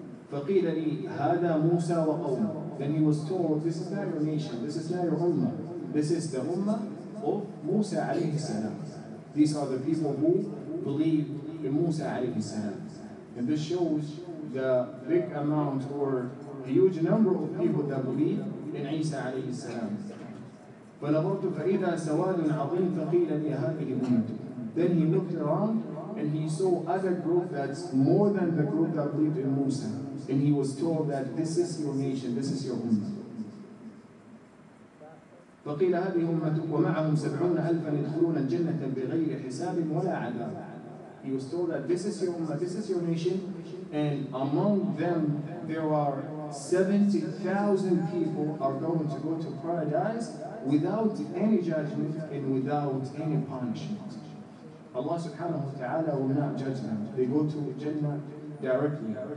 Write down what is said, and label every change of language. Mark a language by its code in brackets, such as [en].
[ar] فَقِيلَ لِي هَذَا مُوسَى وَقَوْمُهُ. [en] Then he was told, this is not your nation, this is not your ummah. This is the ummah of Musa alayhi salam. These are the people who believe in Musa alayhi salam. And this shows the big amount or huge number of people that believe in Isa alayhi salam. [ar] فنظرت فإذا سواد عظيم فقيل لي هذه أمتك. [en] Then he looked around and he saw other group that's more than the group that believed in Musa. And he was told that this is your nation, this is your ummah. [ar] فقيل هذه أمتك ومعهم 70,000 يدخلون الجنة بغير حساب ولا عذاب. [en] He was told that this is your ummah, this is your nation, and among them there are 70,000 people are going to go to paradise without any judgment and without any punishment. Allah subhanahu wa ta'ala will not judge them. They go to Jannah directly.